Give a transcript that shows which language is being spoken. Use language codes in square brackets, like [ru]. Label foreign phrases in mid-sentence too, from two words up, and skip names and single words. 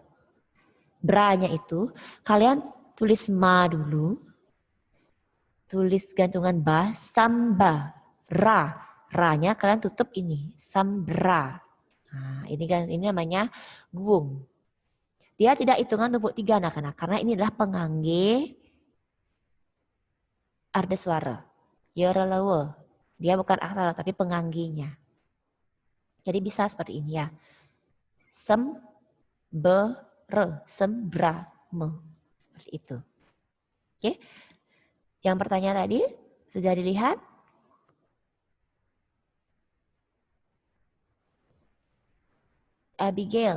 [id] Bra-nya itu kalian tulis ma dulu. Tulis gantungan ba, samba, ra. Ra-nya kalian tutup ini, sambra. Nah, ini namanya guung. Dia tidak hitungan tumpuk 3 anak-anak karena ini adalah [ban] pengangge arda suara. Yorelawe. [id] Dia bukan aksara tapi penganggenya. Jadi bisa seperti ini ya. Sem, be, re, sembra, me. Seperti itu. Oke. Yang pertanyaan tadi sudah dilihat? Abigail.